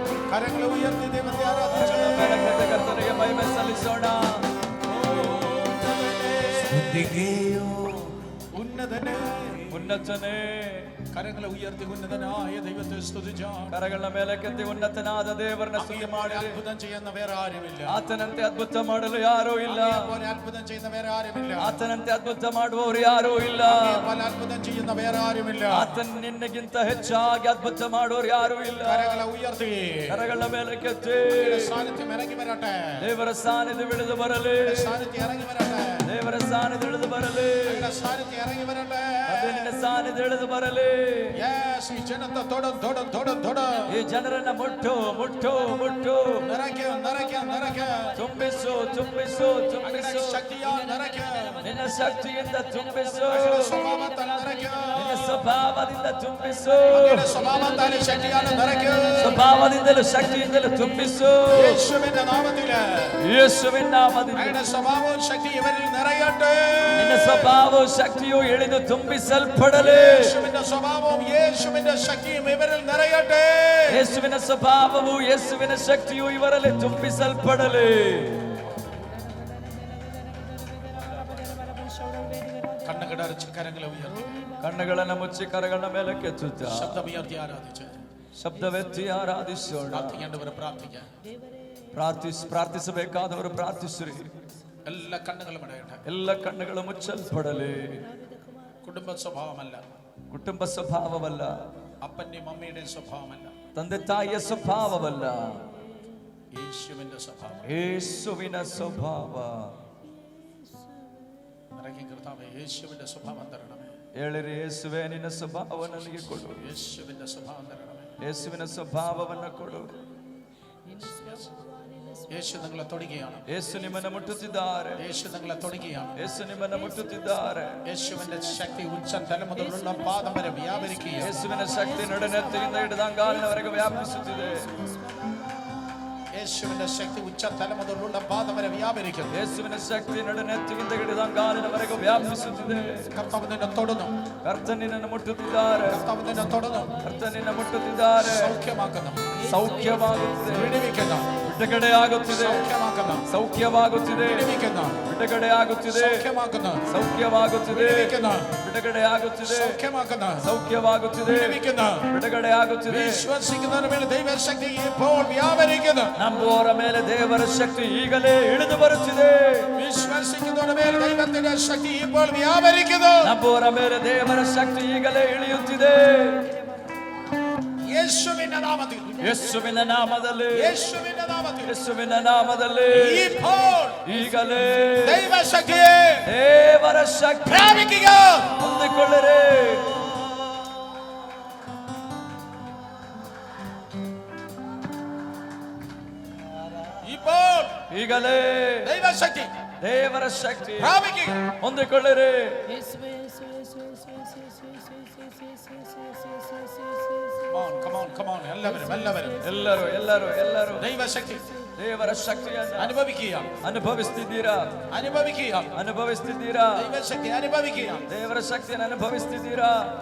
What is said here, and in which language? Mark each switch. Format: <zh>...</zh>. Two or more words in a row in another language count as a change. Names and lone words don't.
<ml>കരങ്ങളെ ഉയർത്തി ദൈവത്തെ ആരാധിച്ചു.</ml> <kn>ಮೇಲಕ್ಕೆತ್ತಿ ಕರ್ತನಿಗೆ ಮಹಿಮೆ ಸಲ್ಲಿಸೋಣ.</kn> <ml>ഉന്നതനെ</ml> <kn>ಉನ್ನತನೇ,</kn> <ml>കരങ്ങളെ ഉയർത്തി ഉന്നതനായ ദൈവത്തെ സ്തുതിച്ചാൽ</ml> <kn>ಕರಗಳ ಮೇಲಕ್ಕೆತ್ತಿ ಉನ್ನತನಾದ ದೇವರನ್ನ ಸ್ತುತಿ ಮಾಡಿ.</kn> <ml>അത്ഭുതം ചെയ്യുന്ന വേറെ ആരുമില്ല.</ml> <kn>ಆತನಂತೆ ಅದ್ಭುತ ಮಾಡಲು ಯಾರೂ ಇಲ್ಲ.</kn> <ml>പോലെ അത്ഭുതം ചെയ്യുന്ന വേറെ ആരുമില്ല.</ml> <kn>ಆತನಂತೆ ಅದ್ಭುತ ಮಾಡುವವರು ಯಾರೂ ಇಲ್ಲ.</kn> <ml>പോലെ അത്ഭുതം ചെയ്യുന്ന വേറെ ആരുമില്ല.</ml> <kn>ಆತನ ನಿನ್ನಗಿಂತ ಹೆಚ್ಚಾಗಿ ಅದ್ಭುತ ಮಾಡುವವರು ಯಾರೂ ಇಲ್ಲ.</kn> <ml>കരങ്ങളെ ഉയർത്തി</ml> <kn>ಕರಗಳ ಮೇಲಕ್ಕೆತ್ತಿ</kn> <ml>സാന്നിധ്യം ഇറങ്ങി വരട്ടെ.</ml> <kn>ದೇವರ ಸಾನ್ನಿಧ್ಯ ಇಳಿದು ಬರಲಿ.</kn> <ml>സാന്നിധ്യം ഇറങ്ങി വരട്ടെ.</ml> <kn>ದೇವರ ಸಾನ್ನಿಧ್ಯ ಇಳಿದು ಬರಲಿ.</kn> <ml>സാന്നിധ്യം ഇറങ്ങി വരട്ടെ.</ml> <kn>ಅದು ನಿನ್ನ ಸಾನ್ನಿಧ್ಯ ಇಳಿದು ಬರಲಿ. Yes, ಈ ಜನത്തെ ತೊಡ ಈ ಜನರನ್ನ ಮುಟ್ಟು ಮುಟ್ಟು ಮುಟ್ಟು</kn> <ml>നിറയ്ക്ക</ml> <kn>ತುಂಬಿಸು ತುಂಬಿಸು ತುಂಬಿಸು.</kn> <ml>ശക്തിയാൽ നിറയ്ക്ക.</ml> <kn>ನಿನ್ನ ಶಕ್ತಿಯಿಂದ ತುಂಬಿಸು.</kn> <ml>സ്വഭാവത്താൽ നിറയ്ക്ക.</ml> <kn>ನಿನ್ನ ಸ್ವಭಾವದಿಂದ ತುಂಬಿಸು.</kn> <ml>സ്വഭാവത്താൽ ശക്തിയാൽ നിറയ്ക്ക.</ml> <kn>ಸ್ವಭಾವದಿಂದಲೂ ಶಕ್ತಿಯಿಂದಲೂ ತುಂಬಿಸು.</kn> <ml>യേശുവിന്റെ നാമത്തില്</ml> <kn>ಯೇಸುವಿನ ನಾಮದಿಂದ</kn> <ml>അവരുടെ സ്വഭാവവും ശക്തി ഇവരിൽ നിറയട്ടെ.</ml> <kn>ನಿನ್ನ ಸ್ವಭಾವವು ಶಕ್ತಿಯು ಇಳಿದು ತುಂಬಿಸಲ್ಪಡಲಿ.</kn> <ml>യേശുവിന്റെ സ്വഭാവവും യേശുവിന്റെ ശക്തിയും ഇവരിൽ നിറയട്ടെ.</ml> <kn>ಯೇಸುವಿನ ಸ್ವಭಾವವು ಯೇಸುವಿನ ಶಕ್ತಿಯು ಇವರಲ್ಲಿ ತುಂಬಿಸಲ್ಪಡಲಿ.</kn> <ml>കണ്ണുകടച്ച് കരങ്ങളെ ഉയർത്തി</ml> <kn>ಕಣ್ಣುಗಳನ್ನು ಮುಚ್ಚಿ ಕರಗಳ ಮೇಲೆ ಕೆತ್ತುತ್ತ</kn> <ml>ശബ്ദമുയർത്തി ആരാധിച്ച്</ml> <kn>ಶಬ್ದವೆತ್ತಿ ಆರಾಧಿಸೋಣ.</kn> <ml>പ്രാർത്ഥിക്കേണ്ടവരെ പ്രാർത്ഥിക്കാം.</ml> <kn>ಪ್ರಾರ್ಥಿಸಬೇಕಾದವರು ಪ್ರಾರ್ಥಿಸಿರಿ.</kn> <ml>എല്ലാ കണ്ണുകളും അടയട്ടെ.</ml> <kn>ಎಲ್ಲ ಕಣ್ಣುಗಳು ಮುಚ್ಚಲ್ಪಡಲಿ.</kn> <ml>കുടുംബ സ്വഭാവമല്ല,</ml> <kn>ಕುಟುಂಬ ಸ್ವಭಾವವಲ್ಲ,</kn> <ml>അപ്പന്റെയും അമ്മയുടെയും സ്വഭാവമല്ല,</ml> <kn>ತಂದೆ ತಾಯಿಯ ಸ್ವಭಾವವಲ್ಲ,</kn> <ml>യേശുവിന്റെ സ്വഭാവം.</ml> <kn>ಯೇಸುವಿನ ಸ್ವಭಾವ.</kn> <ml>ഇറങ്ങി കർത്താവേ, യേശുവിന്റെ സ്വഭാവം തരണമേ.</ml> <kn>ಹೇಳಿರಿ, ಯೇಸುವೇ ನಿನ್ನ ಸ್ವಭಾವ ನನಗೆ ಕೊಡು.</kn> <ml>യേശുവിന്റെ സ്വഭാവം തരണമേ.</ml> <kn>ಯೇಸುವಿನ ಸ್ವಭಾವವನ್ನು ಕೊಡು.</kn> <ml>യേശു നിങ്ങളെ തൊടുകയാണ്.</ml> <kn>ಯೇಸು ನಿಮ್ಮನ್ನು ಮುಟ್ಟುತ್ತಿದ್ದಾರೆ.</kn> <ml>യേശു നിങ്ങളെ തൊടുകയാണ്.</ml> <kn>ಯೇಸು ನಿಮ್ಮನ್ನು ಮುಟ್ಟುತ್ತಿದ್ದಾರೆ.</kn> <ml>യേശുവിന്റെ ശക്തി ഉച്ച തല മുതലുള്ള പാദം വരെ വ്യാപരിക്കുക.</ml> <kn>ಯೇಸುವಿನ ಶಕ್ತಿ ನಡುನೆತ್ತಿಯಿಂದ ಹಿಡಿದ ಅಂಗಾಲಿನವರೆಗೆ ವ್ಯಾಪಿಸುತ್ತಿದೆ.</kn> <ml>യേശുവിന്റെ ശക്തി ഉച്ച തല മുതലുള്ള പാദം വരെ വ്യാപരിക്കുന്നു.</ml> <kn>ಯೇಸುವಿನ ಶಕ್ತಿ ನಡುನೆತ್ತಿಯಿಂದ ಹಿಡಿದ ಅಂಗಾಲಿನವರೆಗೆ ವ್ಯಾಪಿಸುತ್ತಿದೆ.</kn> <ml>കർത്താവ് നിന്നെ തൊടുന്നു.</ml> <kn>ಕರ್ತನ ನಿನ್ನನ್ನು ಮುಟ್ಟುತ್ತಿದ್ದಾರೆ.</kn> <ml>കർത്താവ് നിന്നെ തൊടുന്നു.</ml> <kn>ಕರ್ತನ ನಿನ್ನ ಮುಟ್ಟುತ್ತಿದ್ದಾರೆ.</kn> <ml>സൗഖ്യമാക്കുന്നു.</ml> <kn>ಸೌಖ್ಯವಾಗುತ್ತಿದೆ.</kn> <ml>വിടുവിക്കുന്നു.</ml> <kn>ಬಿಡುಗಡೆ ಆಗುತ್ತಿದೆ.</kn> <ml>സൗഖ്യമാക്കുന്നു.</ml> <kn>ಸೌಖ್ಯವಾಗುತ್ತಿದೆ.</kn> <ml>വിടുവിക്കുന്നു.</ml> <kn>ಬಿಡುಗಡೆ ಆಗುತ್ತಿದೆ.</kn> <ml>സൗഖ്യമാക്കുന്നു.</ml> <kn>ಸೌಖ್ಯವಾಗುತ್ತಿದೆ.</kn> <ml>വിടുവിക്കുന്നു.</ml> <kn>ಬಿಡುಗಡೆ ಆಗುತ್ತಿದೆ.</kn> <ml>സൗഖ്യമാക്കുന്നു.</ml> <kn>ಸೌಖ್ಯವಾಗುತ್ತಿದೆ.</kn> <ml>വിടുവിക്കുന്നു.</ml> <kn>ಬಿಡುಗಡೆ ಆಗುತ್ತಿದೆ.</kn> <ml>വിശ്വസിക്കുന്നവരുടെ മേൽ ദൈവശക്തി ഇപ്പോൾ വ്യാപരിക്കുന്നു.</ml> <kn>ನಂಬುವವರ ಮೇಲೆ ದೇವರ ಶಕ್ತಿ ಈಗಲೇ ಇಳಿದು ಬರುತ್ತಿದೆ.</kn> <ml>വിശ്വസിക്കുന്നവരുടെ മേൽ ദൈവത്തിന്റെ ശക്തി ഇപ്പോൾ വ്യാപരിക്കുന്നു.</ml> <kn>ನಂಬುವವರ ಮೇಲೆ ದೇವರ ಶಕ್ತಿ ಈಗಲೇ ಇಳಿಯುತ್ತಿದೆ.</kn> <ml>യേശുവിന്റെ നാമത്തിൽ,</ml> <kn>ಯೇಸುವಿನ ನಾಮದಲ್ಲಿ,</kn> <ml>യേശുവിന്റെ നാമത്തിൽ,</ml> <kn>ಯೇಸುವಿನ ನಾಮದಲ್ಲಿ</kn> <ml>ഇപ്പോൾ</ml> <kn>ಈಗಲೇ</kn> <ml>ദൈവശക്തിയെ</ml> <kn>ದೇವರ ಶಕ್ತಿ</kn> <ml>പ്രാപിക്കുക.</ml> <kn>ಹೊಂದಿಕೊಳ್ಳಿರಿ.</kn> <ml>ഇപ്പോൾ</ml> <kn>ಈಗಲೇ</kn> <ml>ദൈവശക്തി</ml> <kn>ದೇವರ ಶಕ್ತಿ</kn> <ml>പ്രാപിക്കുക.</ml> <kn>ಹೊಂದಿಕೊಳ್ಳಿರಿ.</kn> <en>Come on.</en> <ml>എല്ലാവരും</ml> <kn>ಎಲ್ಲರೂ ಎಲ್ಲರೂ ಎಲ್ಲರೂ</kn> <ml>ദൈവശക്തി</ml> <kn>ದೇವರ ಶಕ್ತಿಯನ್ನು</kn> <ml>അനുഭവിക്കുക.</ml> <kn>ಅನುಭವಿಸ್ತಿದ್ದೀರಾ? ಅನುಭವಿಸ್ತಿದ್ದೀರಾ?</kn> <ml>ദൈവശക്തി അനുഭവിക്കുക.</ml> <kn>ದೇವರ ಶಕ್ತಿಯನ್ನು ಅನುಭವಿಸ್ತಿದ್ದೀರಾ?</kn>